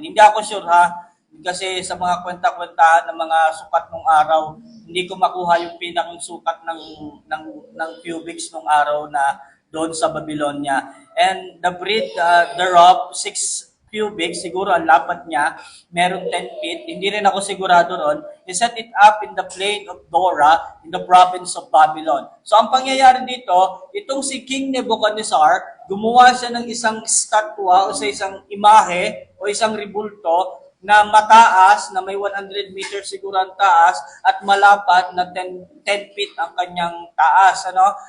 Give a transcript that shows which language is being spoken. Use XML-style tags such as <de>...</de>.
<tl>Hindi ako sure ha, kasi sa mga kwenta-kwentahan ng mga sukat ng araw, hindi ko makuha yung pinakang sukat ng cubics ng araw na doon sa Babylonia.</tl> <en>And the breadth thereof 6</en> <tl>cubic, siguro ang lapat niya, meron 10 feet, hindi rin ako sigurado ron.</tl> <en>He set it up in the plain of Dora in the province of Babylon.</en> <tl>So ang pangyayari dito, itong si King Nebuchadnezzar, gumawa siya ng isang statwa o sa isang imahe o isang ribulto na mataas, na may 100 meters siguro ang taas, at malapat na 10 feet ang kanyang taas. Ano?</tl>